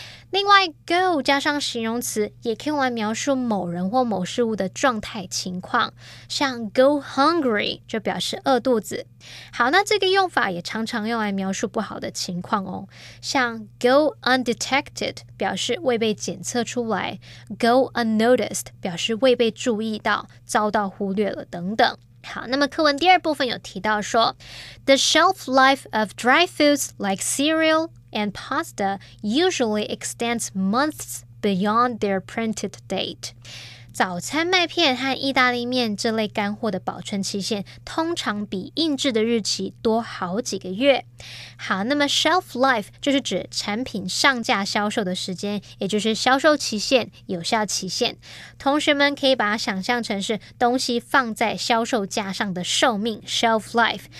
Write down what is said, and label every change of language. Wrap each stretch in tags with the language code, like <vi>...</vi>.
<zh>另外 go 加上形容词也可以用来描述某人或某事物的状态情况，像 go hungry 就表示饿肚子。好，那这个用法也常常用来描述不好的情况哦，像 go undetected 表示未被检测出来， go unnoticed 表示未被注意到，遭到忽略了等等。好，那么课文第二部分有提到说</zh> <en>The shelf life of dry foods like cereal and pasta usually extends months beyond their printed date.</en> <zh>早餐麦片和意大利面这类干货的保存期限通常比印制的日期多好几个月。好，那么 shelf life 就是指产品上架销售的时间，也就是销售期限、有效期限。同学们可以把它想象成是东西放在销售架上的寿命 shelf life。</zh>